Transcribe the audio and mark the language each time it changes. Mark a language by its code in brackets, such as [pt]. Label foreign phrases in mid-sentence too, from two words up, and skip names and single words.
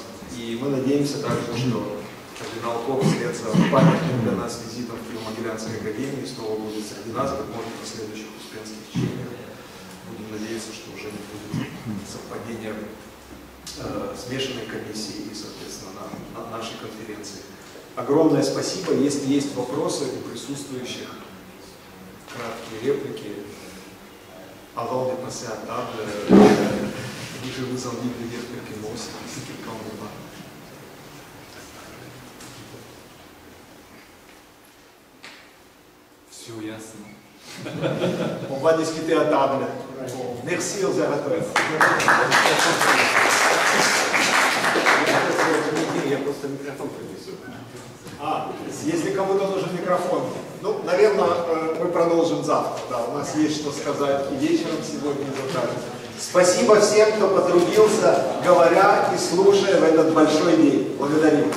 [ru] И мы надеемся также, что кардинал Кох вслед за памятным для нас визитом в Киево-Могилянской академии снова будет среди нас, как может в следующих успенских чтениях. Будем надеяться, что уже не будет совпадения смешанной комиссии и, соответственно, на нашей конференции. Огромное спасибо. Если есть вопросы у присутствующих, краткие реплики. [fr] Avant de passer à table, je vous invite de dire quelques mots si quelqu'un en veut pas. [ru] Все ясно. [fr] On va discuter à table. Merci aux orateurs. [ru] Я просто микрофон принесу. Если кому-то нужен микрофон, ну, наверное, мы продолжим завтра. Да, у нас есть что сказать и вечером сегодня, и завтра. Спасибо всем, кто потрудился, говоря и слушая в этот большой день.